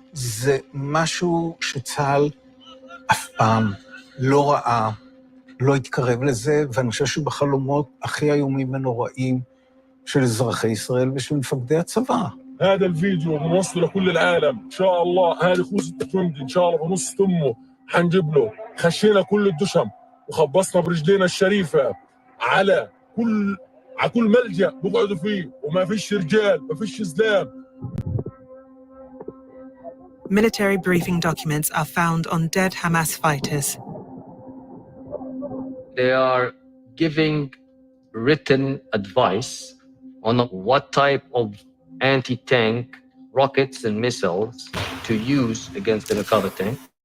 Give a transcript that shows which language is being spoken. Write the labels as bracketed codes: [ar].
[he] זה משהו שצה"ל אף פעם לא ראה, לא התקרב לזה, ואני חושב שבחלומות הכי איומים ונוראים של אזרחי ישראל ושל מפקדי הצבא. [ar] هذا الفيديو بنوصله لكل العالم ان شاء الله. هذه خوذة الجندي ان شاء الله بنص تمه حنجيب له. خشينا كل الدشم وخبصنا برجلينا الشريفه على كل ملجأ بقعدوا فيه وما فيش رجال ما فيش زلام. [en] Military briefing documents are found on dead Hamas fighters. They are giving written advice on what type of anti-tank rockets and missiles to use against the Merkava tank.